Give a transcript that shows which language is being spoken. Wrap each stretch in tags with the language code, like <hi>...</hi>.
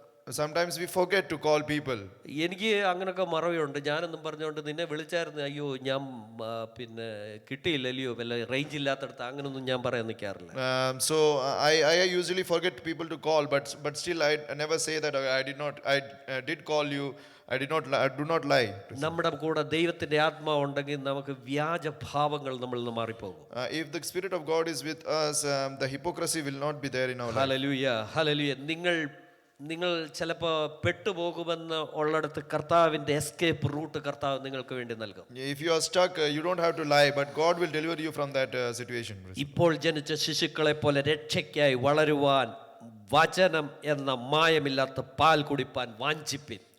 <en>sometimes we forget to call people.</en> <ml>എനിക്ക് അങ്ങനൊക്കെ മറവിയുണ്ട്. ഞാനെന്നും പറഞ്ഞുകൊണ്ട് നിന്നെ വിളിച്ചായിരുന്നു, അയ്യോ ഞാൻ പിന്നെ കിട്ടിയില്ലല്ലയോ, വല്ല റേഞ്ച് ഇല്ലാത്തടത്ത്, അങ്ങനൊന്നും ഞാൻ പറയാൻ നിൽക്കാറില്ല.</ml> <en>So I usually forget people to call, but still I never say that I did call you. I do not lie.</en> <ml>നമ്മുടെ കൂടെ ദൈവത്തിൻ്റെ ആത്മാവ് ഉണ്ടെങ്കിൽ നമുക്ക് വ്യാജഭാവങ്ങൾ നമ്മളിൽ നിന്ന് മാറിപ്പോകും.</ml> <en>If the Spirit of God is with us, the hypocrisy will not be there in our life.</en> <ml>Hallelujah, hallelujah. നിങ്ങൾ ചിലപ്പോൾ പെട്ടുപോകുമെന്ന് ഉള്ളിടത്ത് കർത്താവിൻ്റെ എസ്കേപ്പ് റൂട്ട് കർത്താവ് നിങ്ങൾക്ക് വേണ്ടി നൽകും.</ml> <en>If you are stuck, you don't have to lie, but God will deliver you from that situation.</en> <ml>ഇപ്പോൾ ജനിച്ച ശിശുക്കളെ പോലെ രക്ഷയ്ക്കായി വളരുവാൻ വചനം എന്ന മായമില്ലാത്ത പാൽ കുടിപ്പാൻ വാഞ്ചിപ്പിൻ.</ml>